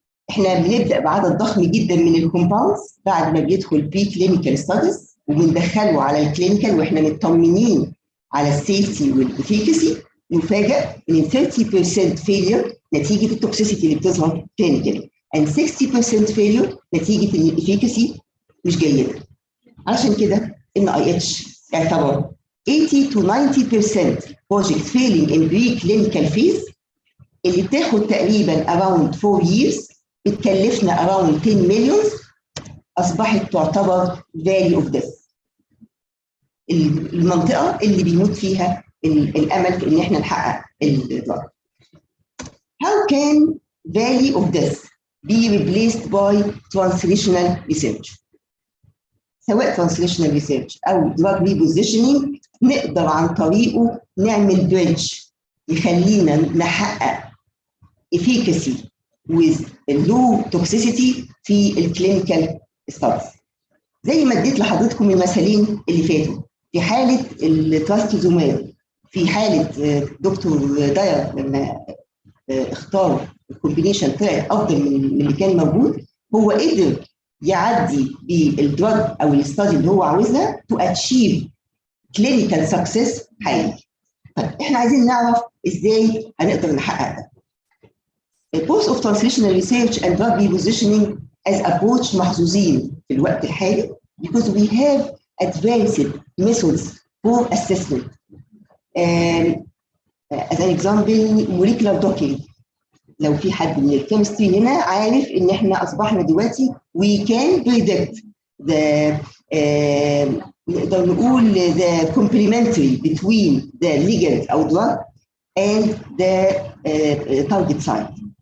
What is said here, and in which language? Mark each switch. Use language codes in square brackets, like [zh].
[ar] احنا بنبدا بعدد ضخم جدا من الكومباوندز بعد ما بيدخل preclinical studies وبندخله على الكلينيكال واحنا مطمنين على السيفتي والافيكاسي. نفاجئ ان 30% فيلير نتيجه التوكسيسيتي اللي بتظهر كلينيكالي and 60% فيلير نتيجه ان الافيكاسي مش جيده. [en] عشان كده NIH اعتبر 80 to 90% project failing in preclinical phase اللي بتاخد تقريبا around 4 years بتكلفنا around 10 million اصبحت تعتبر valley of death. [ar] المنطقه اللي بيموت فيها الامل في ان احنا نحقق الدراج. [en] How can valley of death be replaced by translational research؟ سواء translational research او drug repositioning نقدر عن طريقه نعمل بريدج يخلينا نحقق efficacy with low toxicity في الكلينيكال ستاديز. [ar] زي ما اديت لحضرتكم المثالين اللي فاتوا في حاله التراستيزوماب، في حاله دكتور داير لما اختار الكومبينيشن طلع افضل من اللي كان موجود، هو قدر يعدي بالدراج او الاستادي اللي هو عاوزها تو اتشيف كلينيكال سكسس حقيقي. طيب احنا عايزين نعرف ازاي هنقدر نحقق ده. [en] Both of translational research and drug repositioning as approach محظوظين في الوقت الحالي because we have advanced methods for assessment. As an example, molecular docking. [ar] لو في حد من الكيمستري هنا عارف ان احنا اصبحنا دلوقتي we can predict the [en] نقدر نقول the complementary between the ligand أو drug and the target site.